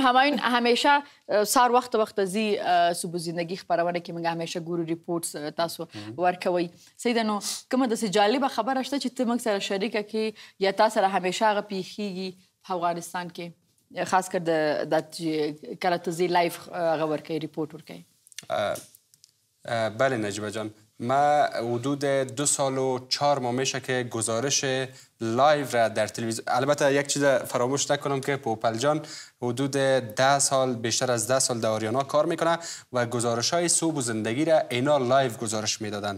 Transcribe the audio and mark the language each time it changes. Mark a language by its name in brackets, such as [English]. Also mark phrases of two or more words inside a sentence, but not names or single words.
[Pashto] همایون همیشه سهار وخت ځي صبح زندگی خپرونه کې موږ همیشه ګورو ریپورټس تاسو ورکوئ. صحیح ده. نو کومه داسې جالبه خبره شته چې ته موږ سره شریکه کړې یا تا سره همیشه هغه پیښیږي په افغانستان کې خاص کر د کله ته ځي لایف هغه ورکوئ ریپورت ورکوئ؟ [Persian] بله نجیبه جان ما حدود 2 سال و 4 ماه میشه که گزارش لایو را در تلویزیون البته یک چیز فراموش نکنم که پوپل جان حدود 10 سال بیشتر از 10 سال در آریانا کار میکنه و گزارش های صبح و زندگی را اینا لایو گزارش میدادن.